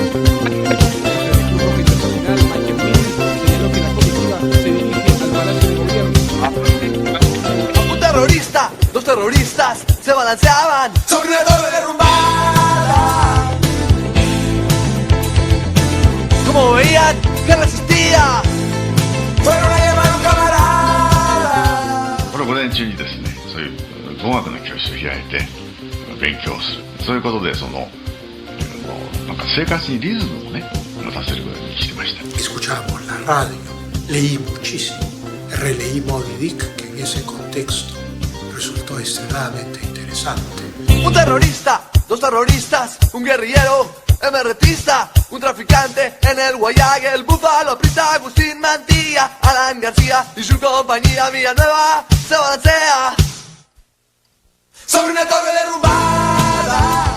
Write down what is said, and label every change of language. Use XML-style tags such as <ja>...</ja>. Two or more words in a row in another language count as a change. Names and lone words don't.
<es>Un terrorista, dos terroristas se balanceaban sobre una torre derrumbada. Como veían que resistía, fueron a llamar a un camarada.</es> <ja>これ午前中にですね、そういう語学の教室を開いて勉強する、そういうことでなんか生活にリズムをね持たせるようにしてました。</ja> <es>Escuchábamos la radio, leí muchísimo, releí Moby Dick, que en ese contexto resultó extremadamente interesante. Un terrorista, dos terroristas, un guerrillero, MRTista, un traficante en el Guayag, el Búfalo, Prista, Agustín Mantilla, Alan García y su compañía Villanueva se balancea sobre una torre derrumbada.</es>